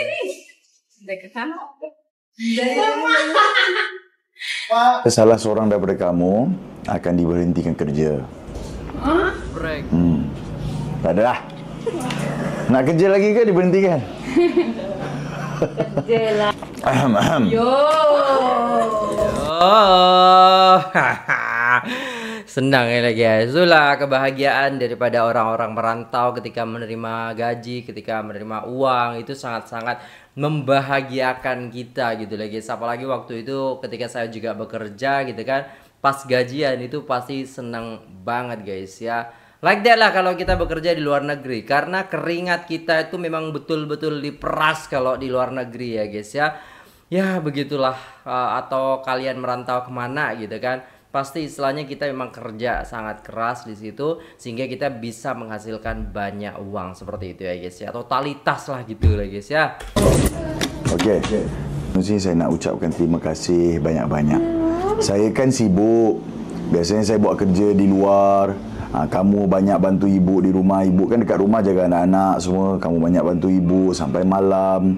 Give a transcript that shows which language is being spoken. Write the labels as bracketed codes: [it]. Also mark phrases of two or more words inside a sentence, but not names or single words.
[ms] Salah seorang daripada kamu akan diberhentikan kerja. Break. Tak ada lah. Nak kerja lagi ke diberhentikan? Kerja lah. Yo. Senang ya guys. [id] Itulah kebahagiaan daripada orang-orang merantau ketika menerima gaji, ketika menerima uang. Itu sangat-sangat membahagiakan kita gitu lah guys. Apalagi waktu itu ketika saya juga bekerja gitu kan, pas gajian itu pasti senang banget guys ya. [en] Like that [id] lah kalau kita bekerja di luar negeri, karena keringat kita itu memang betul-betul diperas kalau di luar negeri ya guys ya. Ya begitulah, atau kalian merantau kemana gitu kan, pasti istilahnya kita memang kerja sangat keras di situ sehingga kita bisa menghasilkan banyak uang seperti itu ya guys ya. Totalitas lah gitu lah guys ya. Okey. [ms] Mesti saya nak ucapkan terima kasih banyak-banyak. Saya kan sibuk. Biasanya saya buat kerja di luar. Kamu banyak bantu ibu di rumah. Ibu kan dekat rumah jaga anak-anak semua. Kamu banyak bantu ibu sampai malam.